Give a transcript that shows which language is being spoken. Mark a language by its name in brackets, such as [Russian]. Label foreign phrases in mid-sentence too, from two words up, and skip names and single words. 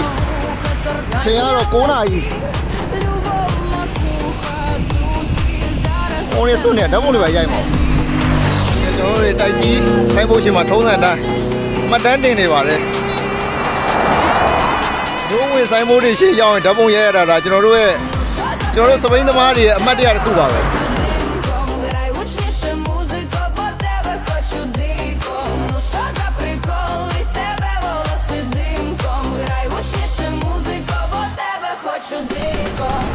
[Ukrainian] як [Burmese] အချိန်ကတော့9 နာရီ [Ukrainian] любов макуха, тут і зараз. [Burmese] ဟိုနေစွန့်နေဓာတ်ပုံတွေပဲရိုက်မှာကျွန်တော်တို့တိုက်ကြီးဆိုင်ဖို့ရှင်မှာထုံးစံတိုင်းမှတ်တမ်းတင်နေပါတယ်ရုံးဝင်ဆိုင်ဖို့တွေရှေ့ရောက်ရင်ဓာတ်ပုံရိုက်ရတာဒါကျွန်တော်တို့စပိန်သမားတွေရဲ့အမှတ်တရတစ်ခုပါပဲ [Ukrainian] Димком, грай гучніше музико, бо тебе хочу дико. Ну що за прикол, від тебе волоси димком. Грай гучніше музико, бо тебе хочу дико.